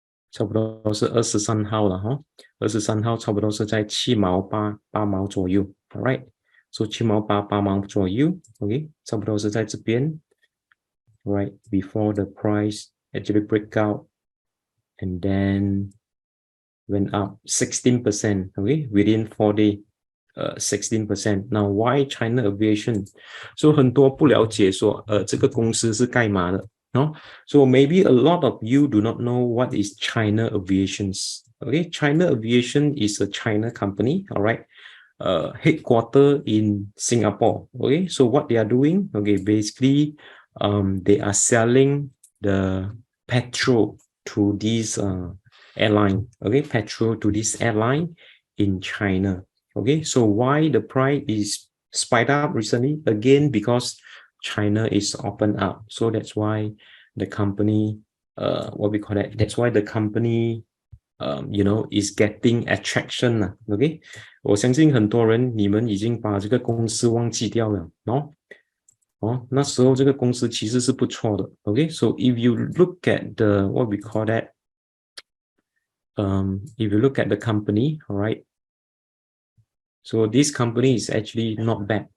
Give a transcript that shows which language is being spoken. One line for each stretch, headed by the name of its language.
Chinese: 差不多是23号了哈，23号差不多是在7毛8、8毛左右 ，All right，so 7毛8、8毛左右 ，OK，差不多是在这边 ，
English: Right before the price actually break out and then went up 16%, okay, within 4 days. 16%. Now, why China Aviation?
Chinese: So 很多不了解说，这个公司是干嘛的，no?
English: So maybe a lot of you do not know what is China Aviations. Okay, China Aviation is a China company, all right, headquartered in Singapore. Okay, so what they are doing? Okay, basically, they are selling the petrol to this airline. Okay, petrol to this airline in China. Okay, so why the price is spiked up recently? Again, because China is open up. So that's why the company, what we call that, that's why the company, is getting attraction.
Chinese: Okay, 我相信很多人你们已经把这个公司忘记掉了，那时候这个公司其实是不错的。
English: Okay, so if you look at the, what we call that, if you look at the company, all right, so this company is actually not bad.